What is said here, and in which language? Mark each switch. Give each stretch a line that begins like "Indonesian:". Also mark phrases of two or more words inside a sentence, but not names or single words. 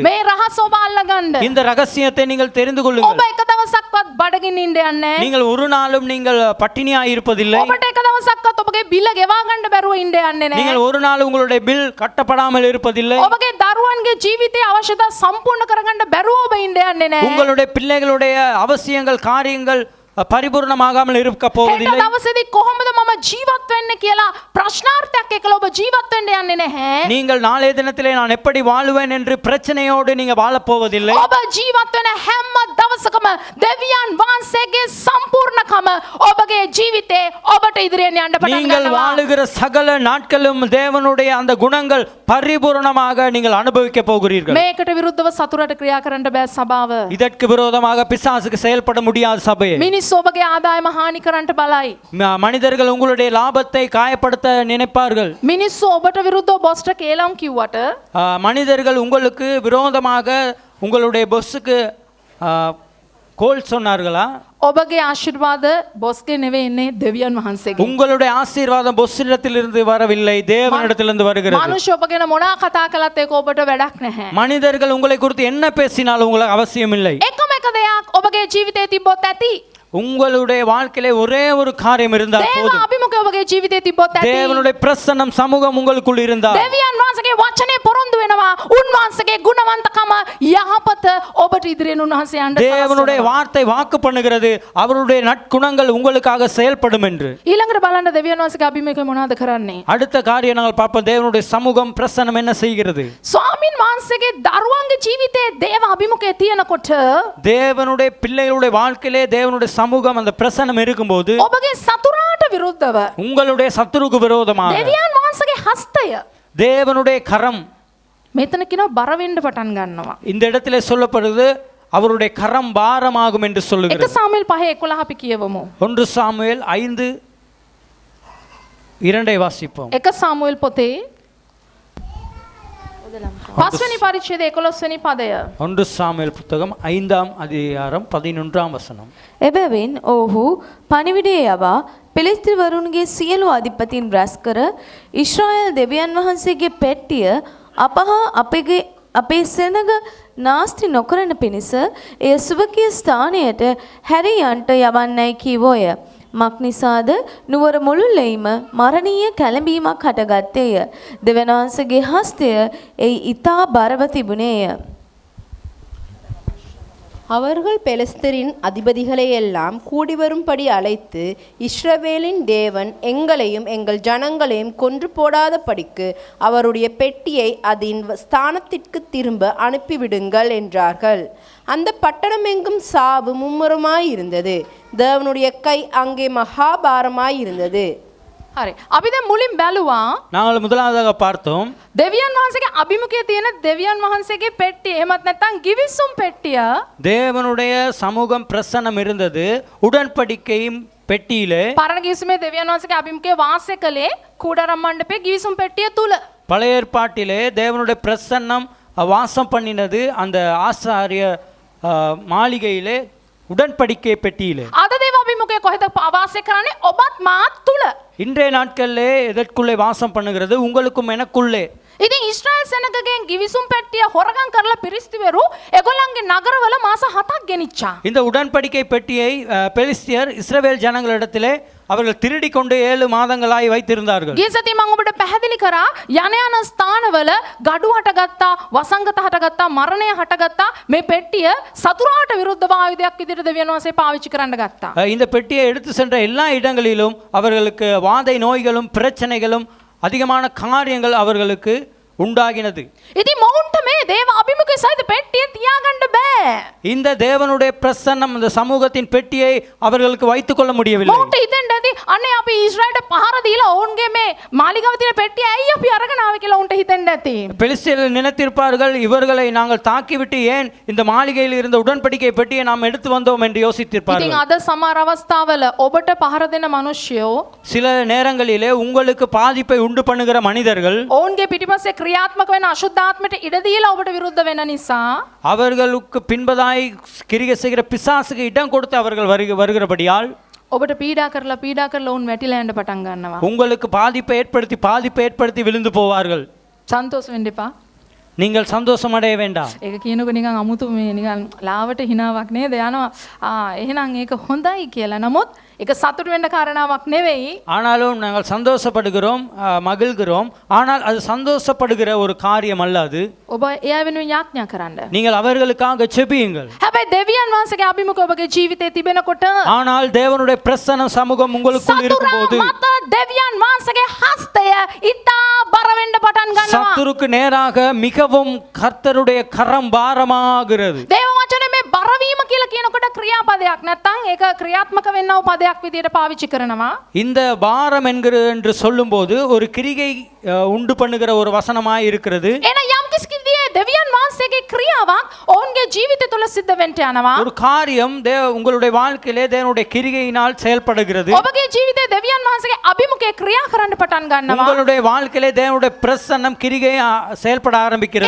Sinhala: මේ රහස ඔබ අල්ලගන්න.
Tamil: இந்த ரகசியத்தை நீங்கள் தெரிந்து
Sinhala: ඔබ
Tamil: கொள்ளுங்கள்.
Sinhala: එක දවසක්වත් බඩගින්න ඉන්න යන්නේ.
Tamil: நீங்கள் ஒரு நாளும் நீங்கள் பட்டினியாய் இருப்பதில்லை.
Sinhala: ඔබට එක දවසක්වත් ඔබගේ බිල ගෙවා ගන්න බැරුව ඉන්න යන්නේ නැහැ.
Tamil: நீங்கள் ஒரு நாள் உங்களுடைய பில் கட்டப்படாமல் இருப்பதில்லை.
Sinhala: ඔබගේ දරුවන්ගේ ජීවිතයේ අවශ්‍යතා සම්පූර්ණ කරගන්න බැරුව ඔබ ඉන්න යන්නේ නැහැ.
Tamil: உங்களுடைய பிள்ளைகளுடைய அவசியங்கள் காரியங்கள் பரிபூர்ணமாகாமல் இருக்க
Sinhala: හෙට
Tamil: போவதில்லை.
Sinhala: දවසේදී කොහොමද මම ජීවත් වෙන්නේ කියලා ප්‍රශ්නාර්ථයක් එක්කලා ඔබ ජීවත් වෙන්න යන්නේ නැහැ.
Tamil: நீங்கள் நாளைய தினத்திலே நான் எப்படி வாழுவேன் என்று பிரச்சனையோடு நீங்க வாழப் போவதில்லை.
Sinhala: ඔබ ජීවත් වෙන හැම දවසකම දෙවියන් වහන්සේගේ සම්පූර්ණකම ඔබගේ ජීවිතේ ඔබට ඉදිරියෙන් යන්න පටන්
Tamil: நீங்கள்
Sinhala: ගන්නවා.
Tamil: வாழுகிற சகல நாட்களும் தேவனுடைய அந்த குணங்கள் பரிபூரணமாக நீங்கள் அனுபவிக்க போகிறீர்கள்.
Sinhala: මේකට විරුද්ධව සතුරට ක්‍රියා කරන්න බෑ සභාව.
Tamil: இதற்கு விரோதமாக பிசாசுக்கு செயல்பட முடியாத சபையே.
Sinhala: මිනිස්සු ඔබගේ ආදායම හානි කරන්න බලයි.
Tamil: மனிதர்கள் உங்களுடைய லாபத்தை காயப்படுத்த நினைப்பார்கள்.
Sinhala: මිනිස්සු ඔබට විරුද්ධව බොස්ට කේලම් කිව්වට
Tamil: மனிதர்கள் உங்களுக்கு விரோதமாக உங்களுடைய பொஸ்ஸுக்கு கோல் சொன்னார்களா?
Sinhala: ඔබගේ ආශිර්වාද බොස්ගේ නෙවෙයි ඉන්නේ දෙවියන් වහන්සේගේ.
Tamil: உங்களுடைய ஆசீர்வாதம் பொஸ்ஸிடத்திலிருந்து வரவில்லை, தேவனிடத்திலிருந்து வருகிறது.
Sinhala: මනුෂ්‍ය ඔබ ගැන මොනා කතා කළත් ඒක ඔබට වැඩක් නැහැ.
Tamil: மனிதர்கள் உங்களை குறித்து என்ன பேசினாலும் உங்களுக்கு அவசியம் இல்லை.
Sinhala: එකම එක දෙයක් ඔබගේ ජීවිතේ තිබ්බොත් ඇති.
Tamil: உங்களுடைய வாழ்க்கையிலே ஒரே ஒரு காரியம் இருந்தால்
Sinhala: දේව
Tamil: போதும்.
Sinhala: අභිමුඛය ඔබගේ ජීවිතේ තිබ්බොත් ඇති.
Tamil: தேவனுடைய பிரசன்னம் சமூகம் உங்களுக்குள் இருந்தால்,
Sinhala: දෙවියන් වහන්සේගේ වචනේ පොරොන්දු වෙනවා. උන්වහන්සේගේ ගුණවන්තකම යහපත ඔබට ඉදිරියෙන් උන්වහන්සේ යන්න
Tamil: தேவனுடைய வார்த்தை வாக்கு பண்ணுகிறது, அவருடைய நற்குணங்கள் உங்களுக்காக செயல்படும் என்று.
Sinhala: ඊළඟට බලන්න දෙවියන් වහන්සේගේ අභිමුඛය මොනවද කරන්නේ?
Tamil: அடுத்த காரியம் நாங்கள் பார்ப்போம், தேவனுடைய சமூகம் பிரசன்னம் என்ன செய்கிறது.
Sinhala: ස්වාමින් වහන්සේගේ දරුවන්ගේ ජීවිතේ දේව අභිමුඛය තියෙනකොට
Tamil: தேவனுடைய பிள்ளைகளுடைய வாழ்க்கையிலே தேவனுடைய சமூகம் அந்த பிரசன்னம் இருக்கும்போது
Sinhala: ඔබගේ සතුරාට විරුද්ධව
Tamil: உங்களுடைய சத்துருக்கு விரோதமாக
Sinhala: දෙවියන් වහන්සේගේ හස්තය
Tamil: தேவனுடைய கரம்,
Sinhala: මෙතන කියනවා බර වෙන්න පටන් ගන්නවා.
Tamil: இந்த இடத்திலே சொல்லப்படுது அவருடைய கரம் பாரமாகும் என்று
Sinhala: එක
Tamil: சொல்லுகிறது.
Sinhala: සාමුවෙල් 5:11 අපි කියවමු.
Tamil: 1 சாமுவேல் 5:2 வாசிப்போம்.
Sinhala: එක සාමුවෙල් පොතේ 5 වෙනි පරිච්ඡේදය 11 වෙනි පදය.
Tamil: 1 சாமுவேல் புத்தகம் 5ஆம் அதிகாரம் 11ஆம் வசனம்.
Sinhala: එබැවින් ඔහු පණිවිඩය යවා පෙලිස්තිවරුන්ගේ සියලු අධිපතීන් රැස් කර ඊශ්‍රායල් දෙවියන් වහන්සේගේ පෙට්ටිය අපහා අපේ සෙනග නාස්ති නොකරන පිණිස එය සුභකීය ස්ථානයට හැරී යන්ට යවන්නයි කීවෝය. මක්නිසාද නුවර මුළුල්ලෙයිම මරණීය කැළඹීමක් හටගත්තේය. දෙවියන් වහන්සේගේ හස්තය එයි ඊතා බරව තිබුණේය.
Tamil: அவர்கள் பெலிஸ்தரின் அதிபதிகளை எல்லாம் கூடி வரும்படி அழைத்து, இஸ்ரவேலின் தேவன் எங்களையும் எங்கள் ஜனங்களையும் கொன்று போடாதபடிக்கு அவருடைய பெட்டியை அதன் ஸ்தானத்திற்கு திரும்ப அனுப்பிவிடுங்கள் என்றார்கள். அந்த பட்டணம் எங்கும் சாவு மும்முரமாயிருந்தது. தேவனுடைய கை அங்கே மகாபாரமாயிருந்தது.
Sinhala: හරි. අපි දැන් මුලින් බැලුවා
Tamil: நாங்கள் முதலாவதாக பார்த்தோம்
Sinhala: දෙවියන් වහන්සේගේ අභිමුඛයේ තියෙන දෙවියන් වහන්සේගේ පෙට්ටිය. එහෙමත් නැත්නම් ගිවිසුම් පෙට්ටිය.
Tamil: தேவனுடைய சமூகம் பிரசன்னம் இருந்தது உடன்படிக்கையும் பெட்டியிலே.
Sinhala: පරණ ගිවිසුමේ දෙවියන් වහන්සේගේ අභිමුඛයේ වාසය කළේ කූඩාරම් මණ්ඩපයේ ගිවිසුම් පෙට්ටිය තුල.
Tamil: பழைய ஏற்பாட்டிலே தேவனுடைய பிரசன்னம் வாசம் பண்ணினது அந்த ஆசாரிய மாளிகையிலே உடன்படிக்கை பெட்டியிலே.
Sinhala: අද දේව අභිමුඛයේ කොහෙද වාසය කරන්නේ? ඔබත් මාත් තුල.
Tamil: இன்றைய நாட்களிலே எதற்குள்ளே வாசம் பண்ணுகிறது? உங்களுக்கும் எனக்குள்ளே.
Sinhala: ඉතින් ඊශ්‍රායල් සෙනගගෙන් ගිවිසුම් පෙට්ටිය හොරගම් කරලා පිරිස්තිවරු ඒගොල්ලන්ගේ නගරවල මාස 7ක් ගෙනිච්චා.
Tamil: இந்த உடன்படிக்கை பெட்டியை பெலிஸ்தியர் இஸ்ரவேல் ஜனங்களிடத்திலே அவர்கள் திருடி கொண்டு 7 மாதங்களாய் வைத்திருந்தார்கள்.
Sinhala: ගිය සතියේ මම ඔබට පැහැදිලි කරා යන යන ස්ථානවල ගඩු හටගත්තා, වසංගත හටගත්තා, මරණය හටගත්තා. මේ පෙට්ටිය සතුරාට විරුද්ධව ආයුධයක් විදිහට දෙවියන් වහන්සේ පාවිච්චි කරන්න ගත්තා.
Tamil: இந்த பெட்டியை எடுத்து சென்ற எல்லா இடங்களிலும் அவர்களுக்கு வாதை நோய்களும் பிரச்சனைகளும் அதிகமான காரியங்கள் அவர்களுக்கு உண்டாகினது.
Sinhala: ඉතින් මොවුන්ට මේ දේව අභිමුඛයේ සහිත පෙට්ටිය තියාගන්න බෑ.
Tamil: இந்த தேவனுடைய பிரசன்னம் இந்த சமூகத்தின் பெட்டியை அவர்களுக்கு வைத்துக் கொள்ள முடியவில்லை.
Sinhala: මොවුන්ට හිතෙන්න ඇති අනේ අපි ඊශ්‍රායලට පහර දීලා ඔවුන්ගේ මේ මාලිගාව තියෙන පෙට්ටිය ඇයි අපි අරගෙන ආවේ කියලා උන්ට හිතෙන්න ඇති.
Tamil: பெலிஸ்தியர்கள் நினைத்திருப்பார்கள் இவர்களை நாங்கள் தாக்கிவிட்டு ஏன் இந்த மாளிகையில் இருந்த உடன்படிக்கை பெட்டியை நாம் எடுத்து வந்தோம் என்று
Sinhala: ඉතින්
Tamil: யோசித்திருப்பார்கள்.
Sinhala: අද සමහර අවස්ථාවල ඔබට පහර දෙන මිනිස්සුયો
Tamil: சில நேரங்களிலே உங்களுக்கு பாதிப்பை உண்டு பண்ணுகிற மனிதர்கள்
Sinhala: ඔවුන්ගේ පිටිපස්සේ ක්‍රියාත්මක වෙන අශුද්ධාත්මයට ඉඩ දීලා ඔබට විරුද්ධ වෙන නිසා
Tamil: அவர்களுக்கு பின்பதாய் கிரியை செய்கிற பிசாசுக்கு இடம் கொடுத்து அவர்கள் வருகிறபடியால்
Sinhala: ඔබට පීඩා කරලා ඔවුන් වැටිලා යන්න පටන් ගන්නවා.
Tamil: உங்களுக்கு பாதிப்பை ஏற்படுத்தி விழுந்து போவார்கள்.
Sinhala: සන්තෝෂ වෙන්න එපා.
Tamil: நீங்கள் சந்தோஷம் அடைய வேண்டாம்.
Sinhala: ඒක කියනකොට නිකන් අමුතු මේ නිකන් ලාවට හිනාවක් නේද යනවා. එහෙනම් ඒක හොඳයි කියලා. නමුත් ඒක සතුට වෙන්න කාරණාවක් නෙවෙයි.
Tamil: ஆனாலும் நாங்கள் சந்தோஷப்படுகிறோம், மகிழ்கிறோம். ஆனால் அது சந்தோஷப்படுகிற ஒரு காரியம் அல்ல அது.
Sinhala: ඔබ එයා වෙනුවෙන් යාඥා කරන්න.
Tamil: நீங்கள் அவர்களுக்காக ஜெபியுங்கள்.
Sinhala: හැබැයි දෙවියන් වහන්සේගේ අභිමුඛ ඔබගේ ජීවිතේ තිබෙනකොට
Tamil: ஆனால் தேவனுடைய பிரசன்ன சமூகம் உங்களுக்குள் இருக்கும்போது
Sinhala: මත දෙවියන් වහන්සේගේ හස්තය ඉතා බර වෙන්න පටන් ගන්නවා.
Tamil: சத்துருக்கு நேராக மிகவும் கர்த்தருடைய கரம் பாரமாகிறது.
Sinhala: දේව වචනේ මේ බරවීම කියලා කියනකොට ක්‍රියාපදයක් නැත්නම් ඒක ක්‍රියාත්මක වෙන්නව පදයක් විදියට පාවිච්චි කරනවා.
Tamil: இந்த பாரம் என்று சொல்லும்போது ஒரு கிரியை உண்டு பண்ணுகிற ஒரு வசனமாய் இருக்கிறது.
Sinhala: එන යම් කිසි දෙවියන් වහන්සේගේ ක්‍රියාවක් ඔවුන්ගේ ජීවිතය තුළ සිද්ධ වෙන්න යනවා.
Tamil: ஒரு காரியம் உங்களுடைய வாழ்க்கையிலே தேவனுடைய கிரிகையினால் செயல்படுகிறது.
Sinhala: ඔබගේ ජීවිතේ දෙවියන් වහන්සේගේ අභිමුඛයේ ක්‍රියා කරන්න පටන් ගන්නවා.
Tamil: உங்களுடைய வாழ்க்கையிலே தேவனுடைய பிரசன்னம் கிரிகை செயல்பட ஆரம்பிக்கிறது.